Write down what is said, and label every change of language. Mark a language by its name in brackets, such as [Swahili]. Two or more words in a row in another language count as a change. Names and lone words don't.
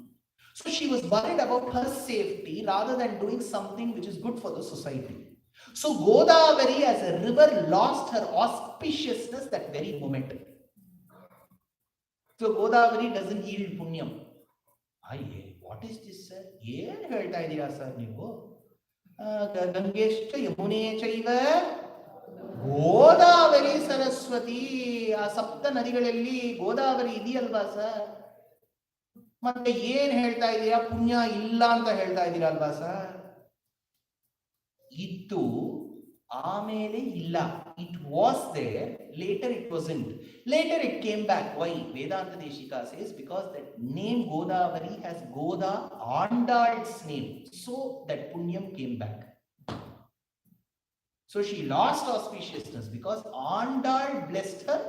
[English] So she was worried about her safety rather than doing something which is good for the society. So Godavari as a river lost her auspiciousness that very moment. So Godavari doesn't yield punyam. What is this, sir? [Kannada] ಏನ್ ಹೇಳ್ತಾ ಇದೀರಾ sir ನೀವು? [Sanskrit] गङ्गेश्च यमुने चैव गोदावरी सरस्वती. [Kannada] ಸಪ್ತ ನದಿಗಳಲ್ಲಿ ಗೋದಾವರಿ ಇದಿಯಲ್ವಾ sir. ಮತ್ತೆ ಏನ್ ಹೇಳ್ತಾ ಇದೀರಾ ಪುಣ್ಯ ಇಲ್ಲ ಅಂತ ಹೇಳ್ತಾ ಇದೀರಾ ಅಲ್ವಾ sir. ಇತ್ತು ಆಮೇಲೆ ಇಲ್ಲ. [English] It was there, later it wasn't. Later it came back. Why? Vedanta Deshika says because that name Godavari has Goda Andal's name. So that punyam came back. So she lost auspiciousness because Andal blessed her.